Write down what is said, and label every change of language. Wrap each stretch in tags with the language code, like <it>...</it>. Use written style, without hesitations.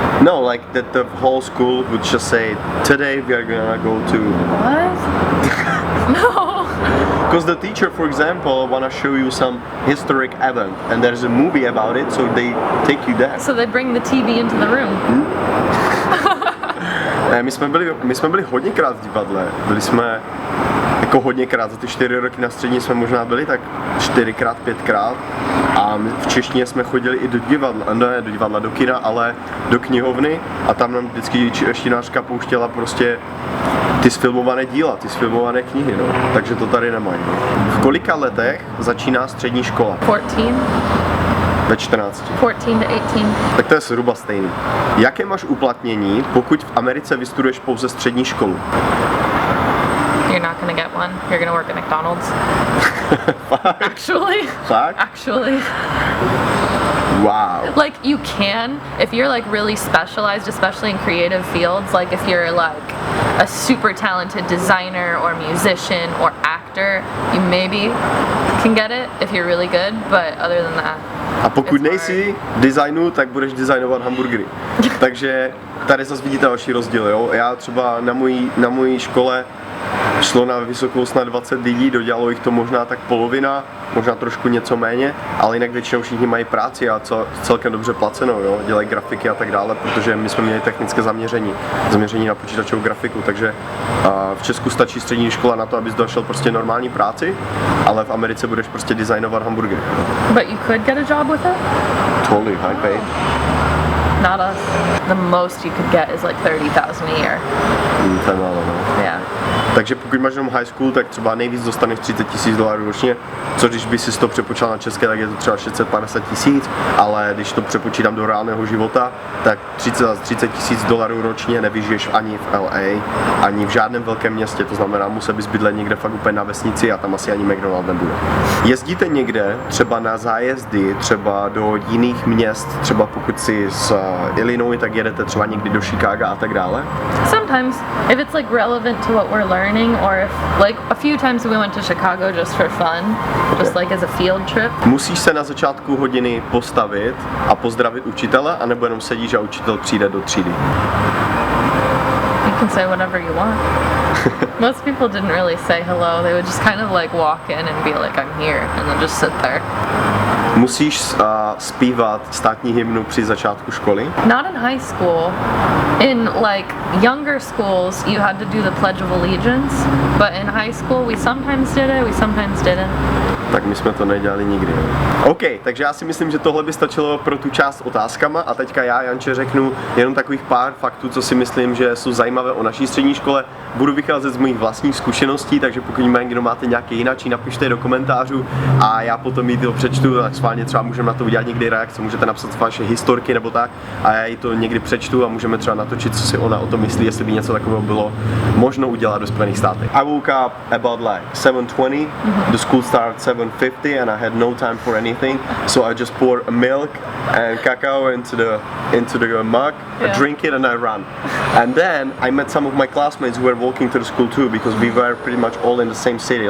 <en>No, like that the whole school would just say, today we are gonna go to... What? No. Because the teacher, for example, wanna show you some historic event and there's a movie about it, so they take you there. So they bring the TV into the room.</en> <cs>My jsme byli hodněkrát v divadle. Byli jsme jako hodněkrát, za ty 4 roky na střední jsme možná byli tak 4krát, 5krát. A my v češtině jsme chodili i do divadla, ne do divadla, do kina, ale do knihovny a tam nám vždycky češtinářka pouštěla prostě ty sfilmované díla, ty sfilmované knihy, no. Takže to tady nemají. V kolika letech začíná střední škola? 14. Ve 14. 14 to 18. Tak to je zhruba stejný. Jaké máš uplatnění, pokud v Americe vystuduješ pouze střední školu?</cs> <en>You're not gonna get one. You're gonna work at McDonald's. Actually.</en> <cs>Fakt?</cs> <en>Actually. Wow. Like you can, if you're like really specialized, especially in creative fields, like if you're like a super talented designer or musician or actor, you maybe can get it if you're really good, but other than that.</en> <cs>A pokud</cs> <en>it's</en> <cs>nejsi designu, tak budeš designovat hamburgery. Takže tady zase vidíte další rozdíl, jo? Já třeba na mojí škole šlo na vysokou snad 20 lidí, dodělalo jich to možná tak polovina, možná trošku něco méně, ale jinak většinou všichni mají práci a celkem dobře placenou, jo? Dělají grafiky a tak dále, protože my jsme měli technické zaměření na počítačovou grafiku, takže v Česku stačí střední škola na to, abys došel prostě normální práci, ale v Americe budeš prostě designovat hamburgery.</cs> <en>But you could get a job with it? Totally high paid. Not us. The most you could get is like 30,000 a year.</en> <cs>To je málo, no.</cs> <en>Yeah.</en> <cs>Takže pokud máš jenom high school, tak třeba nejvíc dostaneš $30,000 ročně, což když by si to přepočítal na české, tak je to třeba 650,000, ale když to přepočítám do reálného života, tak $30,000 ročně nevyžiješ ani v LA, ani v žádném velkém městě, to znamená, musel bys bydlet někde fakt úplně na vesnici a tam asi ani McDonald's nebude. Jezdíte někde, třeba na zájezdy, třeba do jiných měst, třeba pokud si z Illinois, tak jedete třeba někdy do Chicaga a tak dále?</cs> <en>Sometimes, if it's like relevant to what we're learning, or if like a few times we went to Chicago just for fun, just like as a field trip.</en> <cs>Musíš se na začátku hodiny postavit a pozdravit učitele, anebo jenom sedíš a učitel přijde do třídy?</cs> <en>You can say whatever you want. Most people didn't really say hello. They would just kind of like walk in and be like, I'm here, and then just sit there.</en> <cs>Musíš zpívat státní hymnu při začátku školy?</cs> <en>Not in high school. In like younger schools, you had to do the Pledge of Allegiance, but in high school we sometimes did it, we sometimes didn't.</en> <cs>Tak my jsme to nedělali nikdy. OK, takže já si myslím, že tohle by stačilo pro tu část otázkama a teďka já, Janče, řeknu jenom takových pár faktů, co si myslím, že jsou zajímavé o naší střední škole. Budu vycházet z mých vlastních zkušeností, takže pokud někdo máte nějaké jináčí, napište do komentářů a já potom jí to přečtu, tak schválně třeba můžeme na to udělat někdy reakce, můžete napsat vaše historky nebo tak a já jí to někdy přečtu a můžeme třeba natočit, co si ona o tom myslí, jestli by něco takového bylo možno udělat do Spojených státech.</cs> <en>I woke up about like 7:20, the school started 7:50 and I had no time for anything, so I just poured milk and cacao into the mug, drink it and I ran. And then I met some of my classmates who were walking to the school too, because we were pretty much all in the same city.</en>